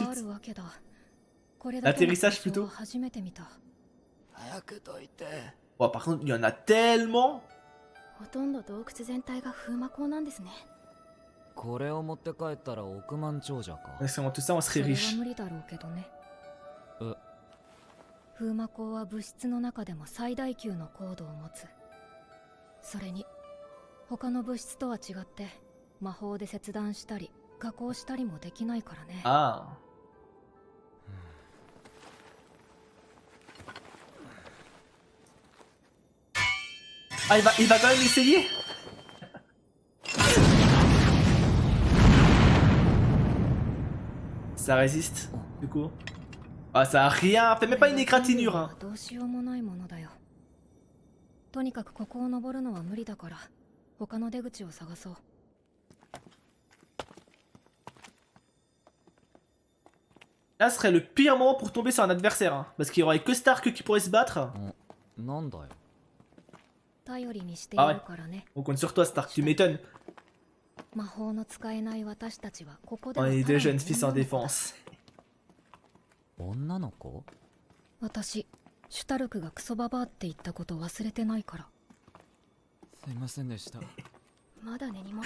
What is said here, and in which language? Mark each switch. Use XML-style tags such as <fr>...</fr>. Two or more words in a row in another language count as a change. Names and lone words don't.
<fr>L'atterrissage plutôt. Oh, par contre, il y en a tellement. Excellent, tout ça, on serait riche.</fr> <ja>風魔港は物質の中でも最大級の高度を持つ。それに他の物質とは違って魔法で切断したり加工したりもできないからね。</ja> <fr>Ah. Ah, il va quand même essayer. Ça résiste, du coup. Ah, ça a rien fait, même pas une égratignure. Hein.</fr> <ja>どうしようもないものだよ。とにかくここを登るのは無理だから他の出口を探そう。</ja> <fr>Là, ce serait le pire moment pour tomber sur un adversaire, hein, parce qu'il y aurait que Stark qui pourrait se battre.</fr> <ja>頼りにしてい</ja> <fr>Ah ouais.</fr> <ja>るからね。</ja> <fr>On compte sur toi, Stark, tu m'étonnes.</fr> <ja>魔法の使えない私たちはここで</ja> <fr>On</fr> <ja>は</ja> <fr>est</fr> <ja>た</ja> <fr>deux</fr> <ja>だの</ja> <fr>jeunes fils en</fr> <ja>女の子だ。</ja> <fr>défense.</fr> <ja>女の子？私、シュタルクがクソババアって言ったこと忘れてないから。すいませんでした。まだ根に持ってる。</ja>